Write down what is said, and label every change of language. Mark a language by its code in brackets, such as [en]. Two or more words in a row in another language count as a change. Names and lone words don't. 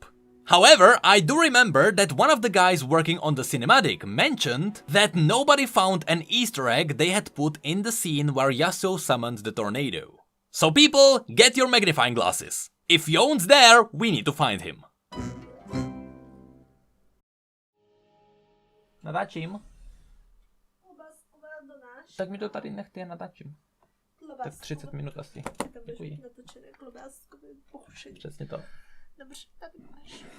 [en] However, I do remember that one of the guys working on the cinematic mentioned that nobody found an Easter egg they had put in the scene where Yasuo summoned the tornado. So people, get your magnifying glasses. If Yone's there, we need to find him. [cs] Natáčím. Tak mi to tady nechte, natáčím. Tak 30 minut asi. Děkuji. Přesně to. Dobře, tady máš.